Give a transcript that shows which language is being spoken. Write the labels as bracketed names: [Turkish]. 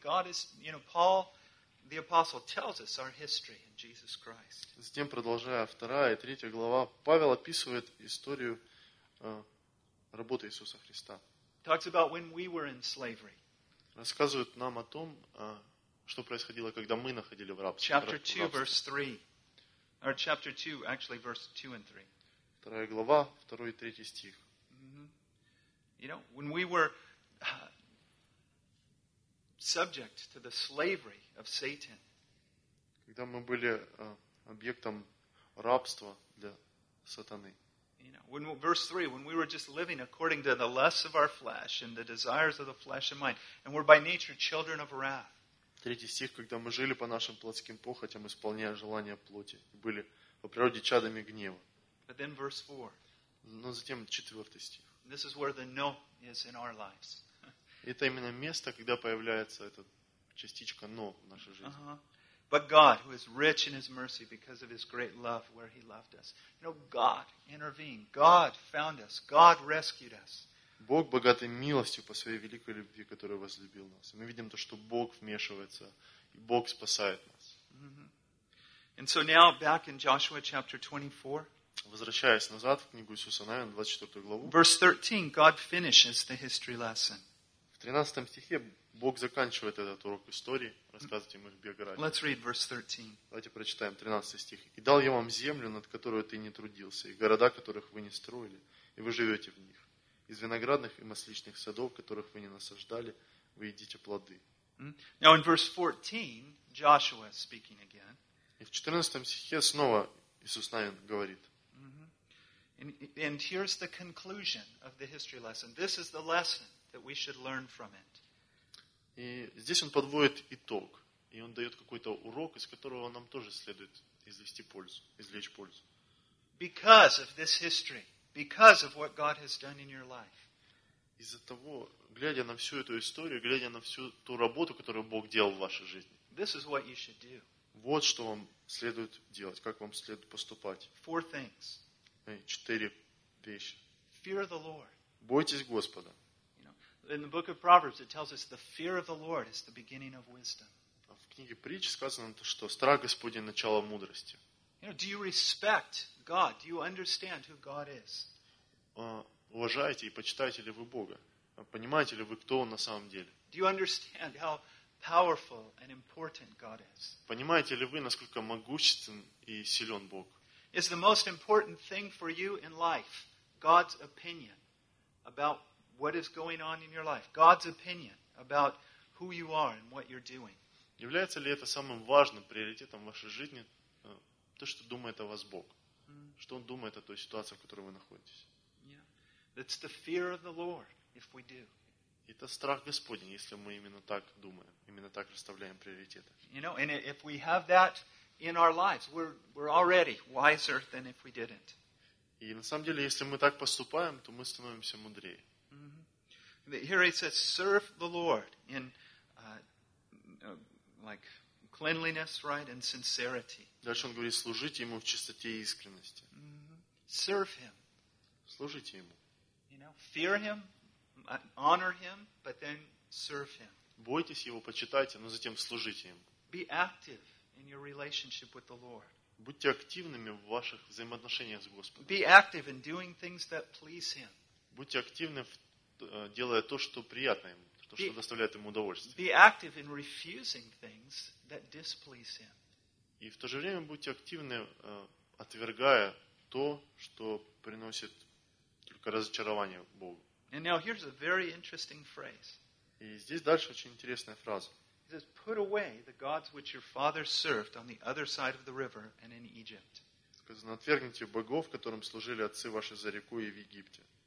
[English] God is, you know, Paul the apostle tells us our history in Jesus Christ. [Russian] Затем продолжая вторая и третья глава, Павел описывает историю работы Иисуса Христа. [English] Talks about when we were in slavery. [Russian] Рассказывает нам о том, что происходило, когда мы находили в рабстве. [English] Chapter 2 verse 3. Or chapter 2 actually verse 2 and 3. [Russian] Вторая глава, второй и третий стих. [English] You know, when we were subject to the slavery of Satan. [Russian] Когда мы были объектом рабства для сатаны. [English] You know, when verse 3, when we were just living according to the lusts of our flesh and the desires of the flesh and mind, and we're by nature children of wrath. [Russian] Третий стих, когда мы жили по нашим плотским похотям, исполняя желания плоти, были по природе чадами гнева. [English] But then verse 4. [Russian] Но затем четвертый стих. [English] This is where the no is in our lives. [Russian] Это именно место, когда появляется эта частичка «но» в нашей жизни. [English] But God, who is rich in His mercy because of His great love where He loved us. You know, God intervened. God found us. God rescued us. [Russian] Бог богатый милостью по своей великой любви, которая возлюбил нас. Мы видим то, что Бог вмешивается, и Бог спасает нас. [English] And so now, back in Joshua chapter 24. [Russian] Возвращаясь назад в книгу Иисуса Навина, 24 главу. [English] Verse 13, God finishes the history lesson. [Russian] В 13 стихе Бог заканчивает этот урок истории, рассказывает ему их биографию. [English] Let's read verse 13. [Russian] Давайте прочитаем 13 стих. «И дал я вам землю, над которую ты не трудился, и города, которых вы не строили, и вы живете в них. Из виноградных и масличных садов, которых вы не насаждали, вы едите плоды». [English] Now in verse 14, Joshua is speaking again. [Russian] И в 14 стихе снова Иисус Навин говорит. [English] And here's the conclusion of the history lesson. This is the lesson that we should learn from it. [Russian] И здесь он подводит итог, и он дает какой-то урок, из которого нам тоже следует извлечь пользу. [English] Because of this history, because of what God has done in your life. [Russian] Из-за того, глядя на всю эту историю, глядя на всю ту работу, которую Бог делал в вашей жизни. [English] This is what you should do. [Russian] Вот что вам следует делать, как вам следует поступать. [English] Four things. [Russian] Четыре вещи. [English] Fear the Lord. [Russian] Бойтесь Господа. [English] In the book of Proverbs, it tells us the fear of the Lord is the beginning of wisdom. [Russian] В книге Притч сказано то, что страх Господень начало мудрости. [English] You know, do you respect God? Do you understand who God is? [Russian] Уважаете и почитаете ли вы Бога? Понимаете ли вы, кто Он на самом деле? [English] Do you understand how powerful and important God is? [Russian] Понимаете ли вы, насколько могуществен и силен Бог? [English] Is the most important thing for you in life God's opinion about what is going on in your life? God's opinion about who you are and what you're doing. [Russian] Является ли это самым важным приоритетом в вашей жизни, то, что думает о вас Бог? Что Он думает о той ситуации, в которой вы находитесь? [English] Yeah. It's the fear of the Lord, if we do. [Russian] Это страх Господень, если мы именно так думаем, именно так расставляем приоритеты. [English] You know, and if we have that in our lives, we're already wiser than if we didn't. [Russian] И на самом деле, если мы так поступаем, то мы становимся мудрее. [English] Here it says, serve the Lord in like cleanliness, right, and sincerity. [Russian] Дальше он говорит, служите ему в чистоте и искренности. [English] Serve him. [Russian] Служите ему. [English] You know, fear him, honor him, but then serve him. [Russian] Бойтесь его, почитайте, но затем служите ему. [English] Be active in your relationship with the Lord. [Russian] Будьте активными в ваших взаимоотношениях с Господом. [English] Be active in doing things that please him. [Russian] Будьте активны в делая то, что приятно ему, то, что доставляет ему удовольствие. [English] Be active in refusing things that displease him. [Russian] И в то же время будьте активны, отвергая то, что приносит только разочарование Богу. [English] And now here's a very interesting phrase. [Russian] И здесь дальше очень интересная фраза. [English] He says, put away the gods which your father served on the other side of the river and in Egypt. [Russian] Сказано, отвергните богов, которым служили отцы ваши за рекой и в Египте.